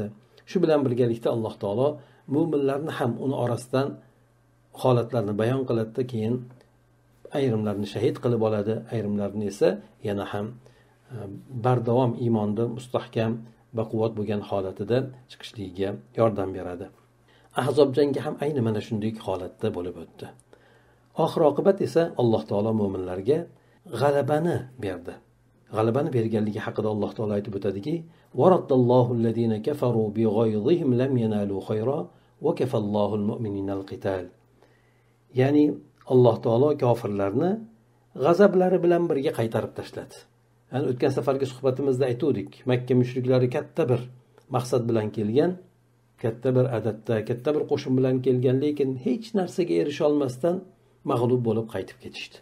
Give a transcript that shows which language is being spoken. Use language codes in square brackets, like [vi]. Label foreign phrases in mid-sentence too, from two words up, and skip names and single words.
[uz] Shu bilan birgalikda Alloh taolo mo'minlarni ham uni orasidan holatlarni bayon qiladi, keyin ayrimlarni shahid qilib oladi, ayrimlarni esa yana ham bardavom iymonda mustahkam baquvvat bo'lgan holatida chiqishligiga yordam beradi. Ahzob jangi ham ayni mana shunday holatda bo'lib o'tdi. Oxir oqibat esa Alloh taolo mo'minlarga g'alabani berdi. G'alabani berganligi haqida Alloh taolo aytib o'tadiki: [ar] "ورد الله الذين كفروا بغيظهم لم ينالوا خيرا وكفى الله المؤمنين القتال." [uz] Ya'ni Alloh taolo kofirlarni g'azablari bilan birga qaytarib tashladi. Yani o'tgan safargi suhbatimizda aytdik, Makka mushriklari katta bir maqsad bilan kelgan, katta bir adatda, katta bir qo'shin bilan kelgan, lekin hech narsaga erisha olmasdan mag'lub bo'lib qaytib ketishdi.